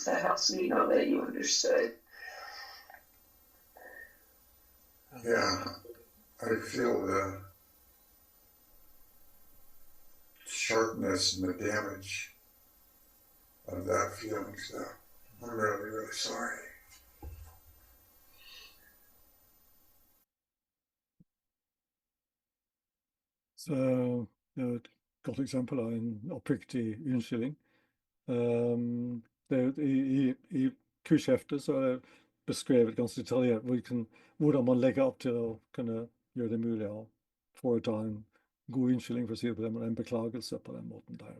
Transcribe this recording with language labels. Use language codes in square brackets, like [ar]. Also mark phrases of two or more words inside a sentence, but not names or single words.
[en] That helps me know that you understood. Yeah, I feel the sharpness and the damage of that feeling, so I'm really, really sorry. [no] Så et godt eksempel av en oppriktig unnskyldning. I kursheftet så er det beskrevet ganske detaljert hvordan man legger opp til å kunne gjøre det mulig å foreta en god unnskyldning, for å si det på den måten, en beklagelse på den måten der.